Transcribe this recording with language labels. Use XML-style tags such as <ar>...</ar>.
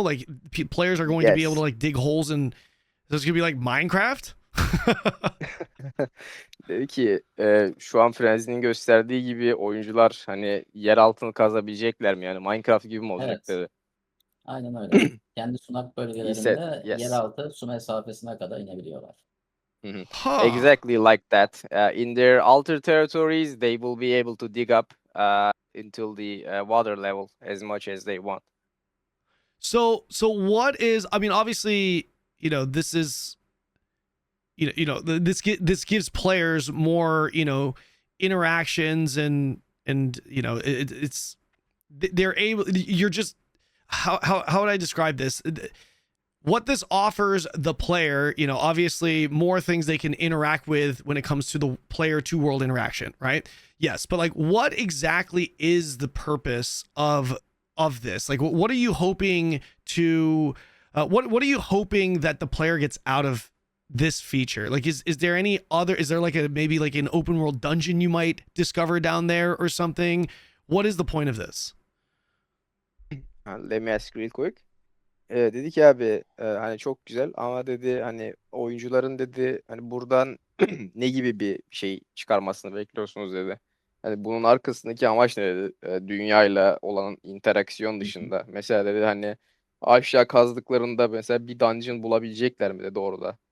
<en>Like, players are going to be able to Yes. like dig holes, and so it's gonna be like Minecraft.</en> <tr>Dedi ki şu an Frenzy'nin gösterdiği gibi oyuncular hani yer altını kazabilecekler mi? Yani Minecraft gibi mi olacak Evet. dedi. Aynen öyle. Kendi sunak</tr> <en>He said</en> <tr>bölgelerinde</tr> <en>yes.</en> <tr>yeraltı su mesafesine kadar inebiliyorlar. Huh.</tr> <en>Exactly like that. In their altered territories, they will be able to dig up until the water level as much as they want. So what is? I mean, obviously, this is, this gives players more, interactions, and it's they're able. You're just how would I describe this? What this offers the player, obviously more things they can interact with when it comes to the player to world interaction, right? Yes, but like, what exactly is the purpose of this? Like, what are you hoping to what are you hoping that the player gets out of this feature? Like, is there any other, is there like maybe like an open world dungeon you might discover down there or something? What is the point of this? Let me ask real quick.</en> <tr>Dedi ki abi hani çok güzel ama dedi hani oyuncuların dedi hani buradan ne gibi bir şey çıkarmasını bekliyorsunuz dedi. Hani bunun arkasındaki amaç ne dedi? Dünyayla olan interaksiyon dışında. Mesela dedi hani aşağı kazdıklarında mesela bir dungeon bulabilecekler mi dedi orada.</tr>